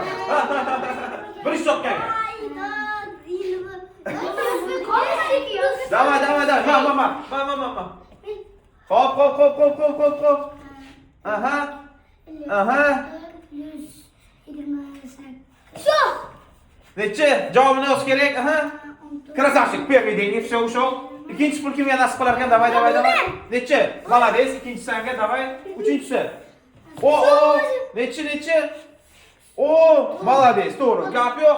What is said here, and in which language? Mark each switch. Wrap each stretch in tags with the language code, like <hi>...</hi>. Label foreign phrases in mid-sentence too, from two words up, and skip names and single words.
<uz>Birinchi so'kkan. Davay. Ma. Hop. Aha. Nechi? Javobini yozish kerak. Aha.</uz> <ru>Красавчик, первый деньги, все ушел.</ru> <uz>Ikkinchi pul kimga nasib qilar ekan? Davay. Nechi? Молодец, ikkinchi senga, davay. Uchinchisi. O, nechi? O, молодец, to'g'ri. Gap yo'q.</uz>